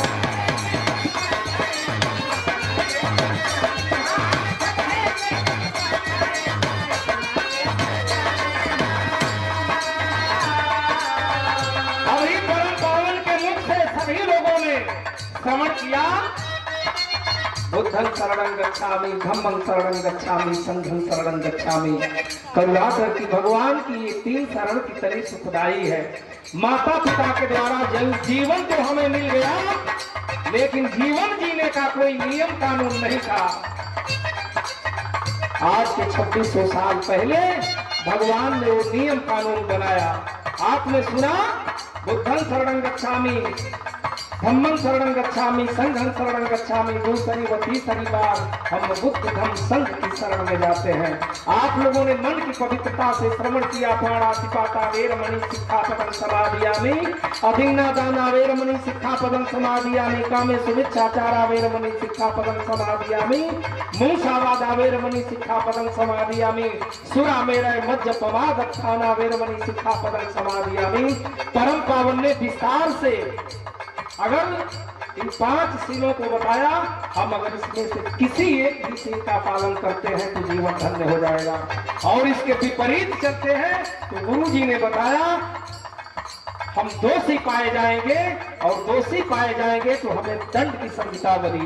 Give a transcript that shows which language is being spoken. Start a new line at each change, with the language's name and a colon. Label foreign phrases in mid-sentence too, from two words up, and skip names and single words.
Hindi: अभी परम पावन के मुख से सभी लोगों ने श्रवण किया,
Pali: बुद्धं शरणं गच्छामि, धम्मं शरणं गच्छामि, संघं शरणं गच्छामि।
Hindi: करुणा करके भगवान की ये तीन शरण कितनी सुखदायी है। माता पिता के द्वारा जल जीवन तो हमें मिल गया, लेकिन जीवन जीने का कोई नियम कानून नहीं था। आज के 2600 साल पहले भगवान ने वो नियम कानून बनाया। आपने सुना,
Pali: बुद्धं शरणं गच्छामि, धम्मं शरणं गच्छामि, संघं शरणं गच्छामि,
Hindi: दूसरी व तीसरी बार हम बुद्ध धम्म संघ की शरण में जाते हैं। आप लोगों ने मन की पवित्रता से श्रवण किया,
Pali: प्राणातिपाता वेरमणि सिक्खापदं समादियामि, अभिन्नादाना वेरमणि सिक्खापदं समादियामि, कामे सुमिच्छाचारा वेरमणि सिक्खापदं समादियामि, मूषावादा वेरमणि सिक्खापदं समादियामि, सुरामेरय मज्जपमादत्थाना वेरमणि सिक्खापदं समादियामि।
Hindi: परम पावन ने विस्तार से अगर इन 5 सीलों को बताया, हम अगर इसमें से किसी एक भी सील का पालन करते हैं तो जीवन धन्य हो जाएगा, और इसके विपरीत चलते हैं तो गुरु जी ने बताया हम दोषी पाए जाएंगे, और दोषी पाए जाएंगे तो हमें दंड की संहिता बनी।